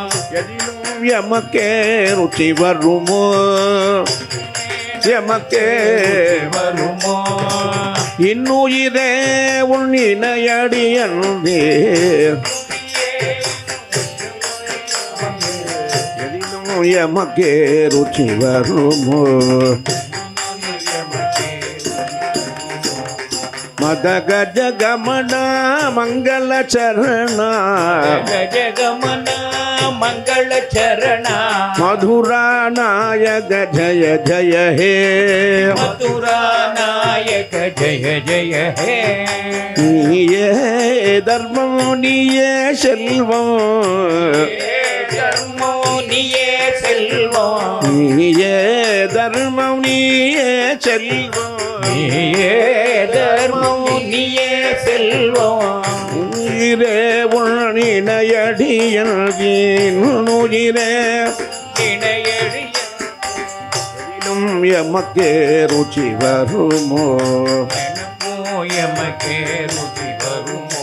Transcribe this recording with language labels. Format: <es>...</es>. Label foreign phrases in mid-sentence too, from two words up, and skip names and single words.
<ta>எதிலும் எமக்கே ருச்சி வருமோ எமக்கே வருமோ இன்னுயிரே உன் இணையடி என்றே எதிலும் எமக்கே ருச்சி வருமோ</ta> <sa>मद गज गमन मंगल चरण गज गमन मंगल चरण मधुरा नायक जय जय हे मधुरा नायक जय जय हे</sa> <ta>நீயே தர்மம் நீயே செல்வம் தர்மோ நீயே செல்வம் நீயே தர்மம் நீயே செல்வம் நீயே தர்மம் நீயே செல்வம் உயிரே உன்னினையடியில் உயிரே இணையடியும் எமக்கே ருச்சி வருமோ எமக்கே ருச்சி வருமோ</ta>